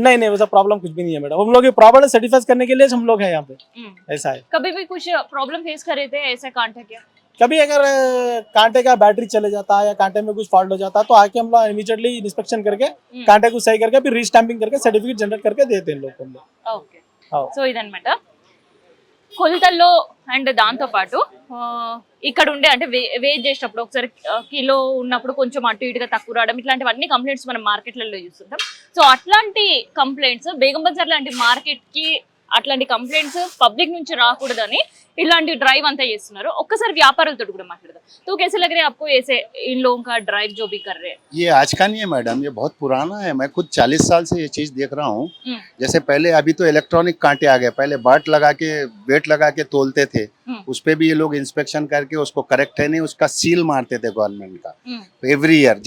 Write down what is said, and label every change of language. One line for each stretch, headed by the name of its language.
Hindi: नहीं वैसा प्रॉब्लम कुछ भी नहीं है मैडम, हम लोग प्रॉब्लम सर्टिफाई करने के लिए हम लोग हैं यहाँ पे, ऐसा है। कभी भी कुछ प्रॉब्लम फेस करे थे ऐसे कांटे के? कभी अगर कांटे का बैटरी चले जाता है या कांटे में कुछ फॉल्ट हो जाता है तो आके हम लोग इमीडिएटली इंस्पेक्शन करके कांटे को सही करके फिर रीस्टैंपिंग करके सर्टिफिकेट जनरेट करके देते हैं लोग को हम लोग। ఓకే.
Telugu: సో ఇదన్నమాట కొలతల్లో అండ్ దాంతో పాటు ఇక్కడ ఉండే అంటే వెయిట్ చేసేటప్పుడు ఒకసారి కిలో ఉన్నప్పుడు కొంచెం అటు ఇటుగా తక్కువ రావడం, ఇట్లాంటివన్నీ కంప్లైంట్స్ మనం మార్కెట్లలో చూస్తుంటాం. సో అట్లాంటి కంప్లైంట్స్ బేగం బజార్ లాంటి మార్కెట్ కి అట్లాంటి కంప్లైంట్స్ పబ్లిక్ నుంచి రాకూడదని ఇలాంటి డ్రైవ్ అంతా చేస్తున్నారు. ఒక్కసారి వ్యాపారులతో కూడా మాట్లాడదాం.
Hindi: तो कैसे लग रहा है आपको ऐसे इन लोगों का ड्राइव जो भी कर रहे हैं? ये आज का नहीं है मैडम, ये बहुत पुराना है। मैं खुद 40 साल से ये चीज देख रहा हूँ। जैसे पहले, अभी तो इलेक्ट्रॉनिक कांटे आ गए, पहले बाट लगा के वेट लगा के तोलते थे, उस पे भी ये लोग इंस्पेक्शन करके उसको करेक्ट है नहीं उसका सील मारते थे गवर्नमेंट का एवरी ईयर।